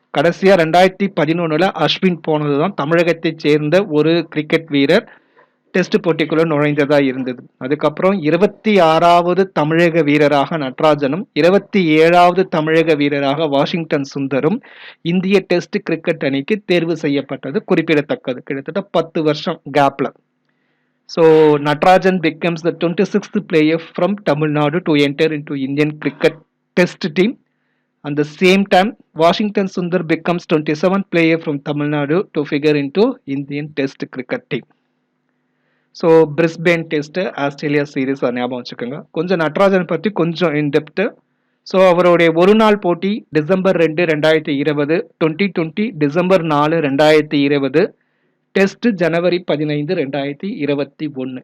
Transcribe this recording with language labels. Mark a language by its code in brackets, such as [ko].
[ta] கடைசியா 2011 அஸ்வின் போனதுதான் தமிழகத்தை சேர்ந்த ஒரு கிரிக்கெட் வீரர் டெஸ்ட் போட்டிக்குள்ள நுழைந்ததா இருந்தது. அதுக்கப்புறம் 26வது தமிழக வீரராக நடராஜனும் 27வது தமிழக வீரராக வாஷிங்டன் சுந்தரும் இந்திய டெஸ்ட் கிரிக்கெட் அணிக்கு தேர்வு செய்யப்பட்டது குறிப்பிடத்தக்கது. கிட்டத்தட்ட 10 வருஷம் கேப்ல. [en] So Natarajan becomes the 26th player from Tamil Nadu to enter into Indian cricket test team. At the same time, Washington Sundar becomes 27th player from Tamil Nadu to figure into Indian test cricket team. [ta] So Brisbane test Australia series ஞாபகம் வச்சுக்கோங்க. கொஞ்சம் நடராஜன் பற்றி கொஞ்சம் in-depth. So அவருடைய ஒரு நாள் போட்டி December 2, 2020, 2020 December 4, 2020, test ஜனவரி 15, 2021.